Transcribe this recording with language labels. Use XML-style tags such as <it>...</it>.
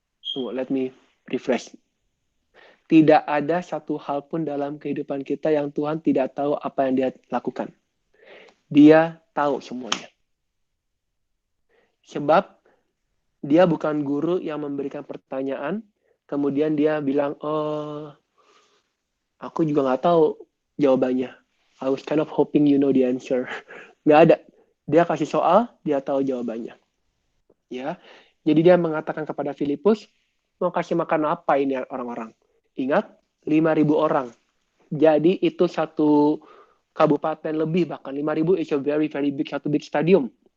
<id>Tunggu,</id> <en>let me refresh.</en> <id>Tidak ada satu hal pun dalam kehidupan kita yang Tuhan tidak tahu apa yang dia lakukan. Dia tahu semuanya. Sebab dia bukan guru yang memberikan pertanyaan, kemudian dia bilang, oh, aku juga nggak tahu jawabannya.</id> <en>I was kind of hoping you know the answer.</en> <id>Nggak ada. Dia kasih soal, dia tahu jawabannya. Ya, jadi dia mengatakan kepada Filipus, mau kasih makan apa ini orang-orang? Ingat, 5.000 orang. Jadi itu satu kabupaten lebih, bahkan 5.000</id> <en>is a very, very big,</en> <id>satu big stadium.</id>